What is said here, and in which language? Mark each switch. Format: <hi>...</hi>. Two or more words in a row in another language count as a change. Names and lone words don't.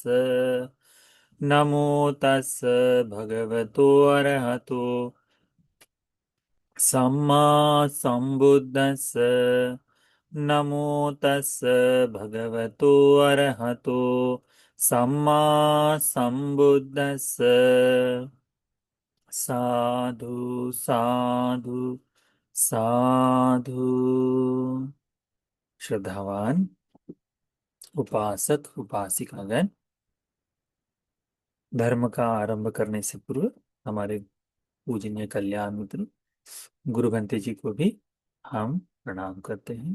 <pi>नमो तस् भगवतो अरहतो सम्मा सम्बुद्धस्स। नमो तस् भगवतो अरहतो सम्मा सम्बुद्धस्स। साधु साधु साधु।</pi> <hi>श्रद्धावान उपासक उपासिकागण, धर्म का आरंभ करने से पूर्व हमारे पूजनीय कल्याण मित्र गुरु भंते जी को भी हम प्रणाम करते हैं।</hi>